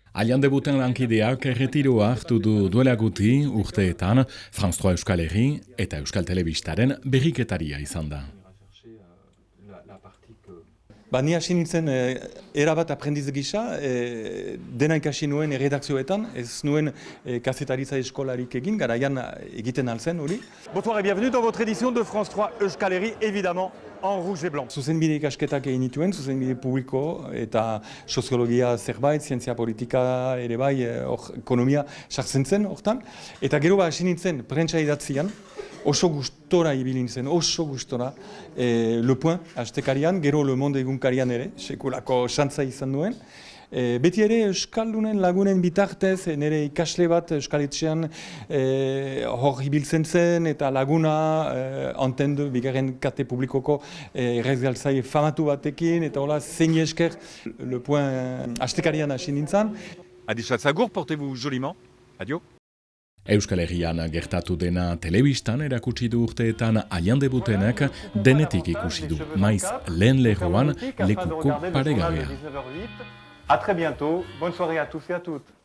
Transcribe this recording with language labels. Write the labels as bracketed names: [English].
[Basque] Aian debuten lankideak erretiroa hartu du duela guti urteetan France 3 Euskal Herri eta Euskal Telebistaren berriketaria izan da. Ni hasi nintzen erabat aprendiz gisa, dena ikasi nuen redakzioetan, ez nuen kazetaritza eskolarik egin, garaian egiten alzen hori. [French] Bonsoir et bienvenue dans votre édition de France 3 Euskal Herri, évidemment en rouge et blanc. [Basque] Zuzenbide ikasketak egin nituen, zuzenbide publiko eta soziologia zerbait, zientzia politika ere bai, ekonomia sartzen zen hortan. Eta gero hasi nintzen prentsa idatzian, oso gustora ibilin zen, oso gustora. Le Point astekarian, gero Le Monde egunkarian ere, sekulako xantza izan duen. Beti ere Euskaldunen lagunen bitartez, nire ikasle bat Euskaletxean hor ibiltzen zen, eta laguna Antendu, bigarren kate publikoko errezgaltzai famatu batekin, eta hola zein esker Le Point astekarian hasi nintzen. [French] Adi Chatzagour, portez-vous joliment. [Basque] Adio. Euskal Herrian gertatu dena telebistan erakutsi du urteetan Aian debutenak denetik ikusi du, maiz lehen lerroan lekuko paregabea. [French] A très bientôt, bonne soirée à tous et à toutes.